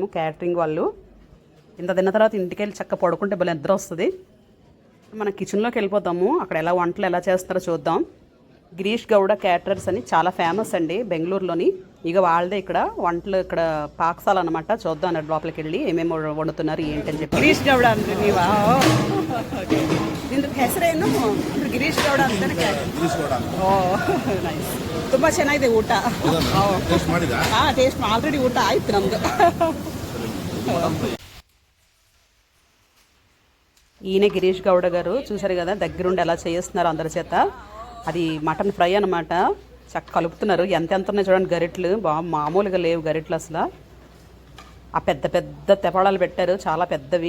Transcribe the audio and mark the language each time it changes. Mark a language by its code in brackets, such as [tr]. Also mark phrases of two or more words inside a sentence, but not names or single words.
[te] క్యాటరింగ్ వాళ్ళు ఇంత తిన్న తర్వాత ఇంటికి వెళ్ళి చక్క పడుకుంటే భలే నిద్ర వస్తుంది. మన కిచెన్లోకి వెళ్ళిపోతాము, అక్కడ ఎలా వంటలు ఎలా చేస్తారో చూద్దాం. గిరీష్ గౌడ క్యాటరర్స్ అని చాలా ఫేమస్ అండి బెంగళూరులోని. ఇక వాళ్ళదే ఇక్కడ వంటలు, ఇక్కడ పాకశాల అనమాట. చూద్దాం అన్నట్టు లోపలికి వెళ్ళి ఏమేమి వండుతున్నారు ఏంటని చెప్పి. [kn] గిరీష్ గౌడ ಅಂದ್ರೆ ನೀವಾ? ನಿಂದು ಹೆಸರೇನು? ಗಿರೀಶ್ ಗೌಡ ಅಂತಾನೆ. ಓ ನೈಸ್, ತುಂಬಾ ಚೆನ್ನಾಗಿದೆ ಊಟ. [en] taste already [kn] ಊಟ ಆಯ್ತು ನಮ್ದು. [te] ఈయన గిరీష్ గౌడ గారు, చూసారు కదా దగ్గరుండి ఎలా చేస్తున్నారు అందరి చేత. అది మటన్ ఫ్రై అనమాట. చక్క కలుపుతున్నారు. ఎంత ఉన్నాయి చూడండి గరిట్లు, మామూలుగా లేవు గరిట్లు అసలు. ఆ పెద్ద పెద్ద తెపాళాలు పెట్టారు, చాలా పెద్దవి.